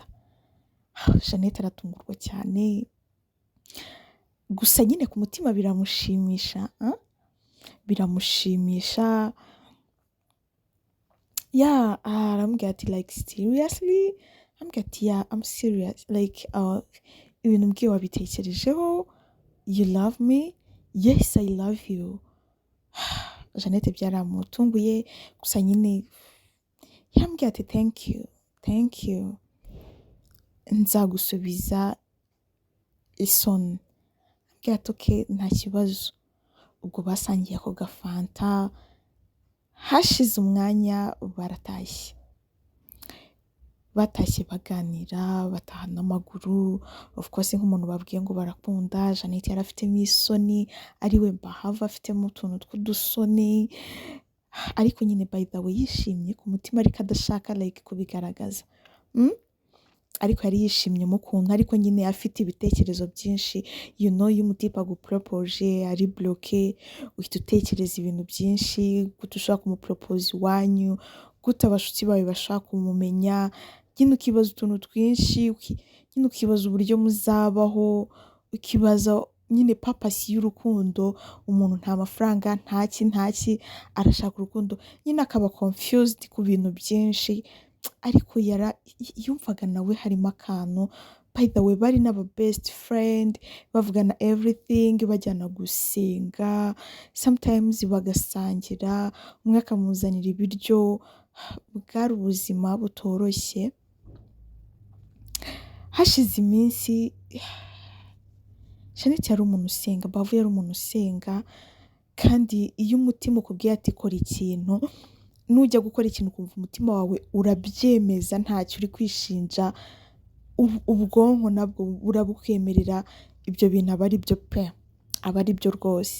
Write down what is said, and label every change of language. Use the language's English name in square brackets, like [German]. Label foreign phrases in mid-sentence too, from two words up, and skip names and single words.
[Kinyarwanda] Jeannette aratungurwa cyane, gusa nyine ku mutima biramushimisha. Arambwira ati [English] like seriously, [Kinyarwanda] arambwira ati [English] yeah I'm serious, like [Kinyarwanda] ibintu mbwiye wabitekerejeho, [English] you love me? Yes I love you. [Kinyarwanda] Jeannette byaramutunguye, gusa nyine yarambwira ati [English] thank you, [Kinyarwanda] nzagusubiza isoni. Ambwira ati okay nta kibazo. Ubwo basangiye ako gafanta, hashize umwanya batashye baganira, bataha n'amaguru. [English] Of course [Kinyarwanda] nk'umuntu babwiye ngo barakunda, Jeannette yari afitemo isoni, ariwe Bahavu afitemo utuntu tw'udusoni, ariko nyine [English] by the way [Kinyarwanda] yishimye ku mutima, ariko adashaka like kubigaragaza. Ariko yari yishimye mu kuntu, ariko nyine afite ibitekerezo byinshi. [English] You know [Kinyarwanda] iyo umutipe agupropose ari bloqué, uhita utekereza ibintu byinshi, gute ushaka kumupropose iwanyu, gute abashuti bawe bashaka kumumenya, nyine ukibaza utuntu twinshi, nyine ukibaza uburyo muzabaho, ukibaza nyine purpose y'urukundo. Umuntu nta mafaranga ntaki arashaka urukundo, nyine akaba confused ku bintu byinshi, ariko yumvaga nawe harimo akantu. [English] By the way [Kinyarwanda] bari n'aba [English] best friend, [Kinyarwanda] bavugana everything, bajyana gusenga, sometimes bagasangira, umwe akamuzanira ibiryo. Bwari ubuzima butoroshye. Hashize iminsi, Jeannette yari umuntu usenga, Bavu yari umuntu usenga, kandi iyo umutima ukubwiye ati kora ikintu nujya gukora ikintu ukumva umutima wawe urabyemeza ntacyo uri kwishinja, ubwonko nabwo burabukwemerera ibyo bintu aba ari byo pe, aba ari byo rwose.